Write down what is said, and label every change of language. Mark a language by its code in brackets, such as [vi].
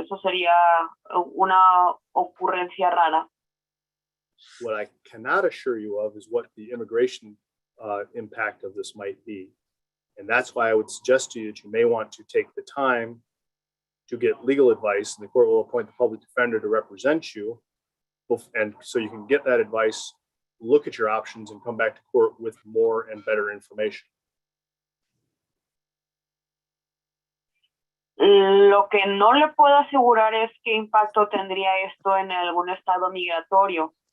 [es] Eso sería una ocurrencia rara. [en] What I cannot assure you of is what the immigration impact of this might be. And that's why I would suggest to you that you may want to take the time to get legal advice, and the court will appoint the public defender to represent you. And so you can get that advice, look at your options, and come back to court with more and better information. [es] Lo que no le puedo asegurar es qué impacto tendría esto en algún estado migratorio.